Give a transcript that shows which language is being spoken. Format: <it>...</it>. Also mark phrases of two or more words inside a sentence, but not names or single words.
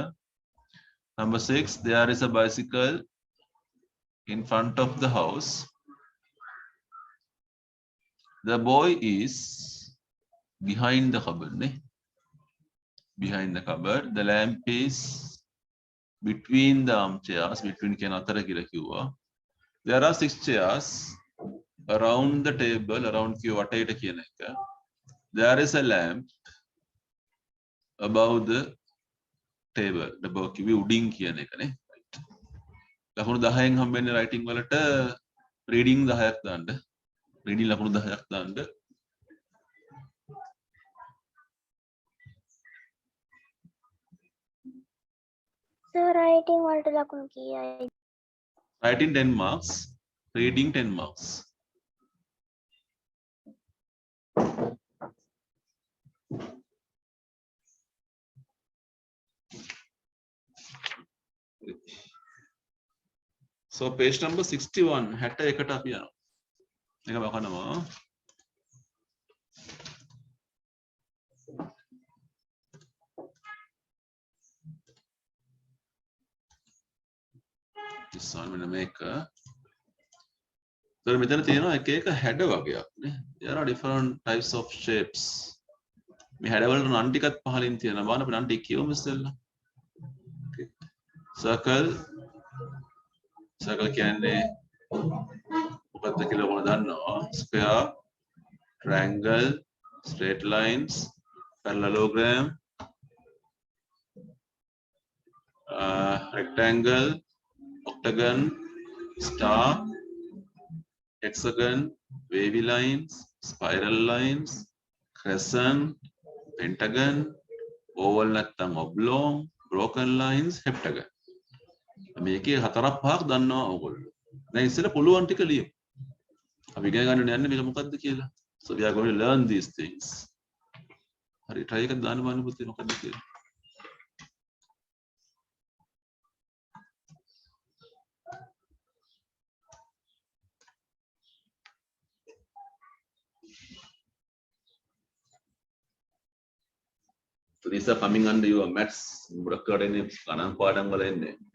<en>Number 6, there is a bicycle in front of the house. The boy is behind the cupboard. Behind the cupboard. The lamp is between the armchairs.</en> <si>Between කියන අතර කියලා කිව්වා.</si> <en>There are 6 chairs around the table.</en> <si>Around කිව්ව වටේට කියන එක.</si> <en>There is a lamp above the table.</en> <si>above කිව්වේ උඩින් කියන එකනේ. ලකුණු 10න් හම්බෙන්නේ writing වලට reading 10ක් දාන්න. reading ලකුණු 10ක් දාන්න. Sir, writing වලට ලකුණු කීයයි?</si> <en>Writing 10 marks. Reading 10 marks. So page number</en> <si>61 61ට අපි යනවා. එක බලනවා.</si> <en>this one</en> <si>මෙන්න මේක. So මෙතන තියෙනවා එක එක හැඩ වගේක් නේ.</si> <en>There are different types of shapes.</en> <si>මේ හැඩ වලට නම් ටිකක් පහලින් තියෙනවා. බලන්න අපි නම් ටික කියවමු ඉස්සෙල්ලා. Circle කියන්නේ මොකක්ද කියලා ඔයාලා දන්නවා.</si> <en>Square, triangle, straight lines, parallelogram, rectangle, octagon, star, hexagon, wavy lines, spiral lines, crescent, pentagon, oval නැත්නම් oblong, broken lines, heptagon.</en> <si>මේකේ හතරක් පහක් දන්නවා ඕගොල්ලෝ. දැන් ඉස්සෙල්ලා පුළුවන් ටික ලියමු. අපි ඉගෙන ගන්න යන්නේ මේක මොකද්ද කියලා.</si> <en>So we are going to learn these things.</en> <si>හරි try එකක් දාන්න බලන්න පුතේ මොකද්ද කියලා.</si> <en>So these are coming under your maths.</en> <si>මුලකට එන්නේ ගණන් පාඩම් වල එන්නේ.</si>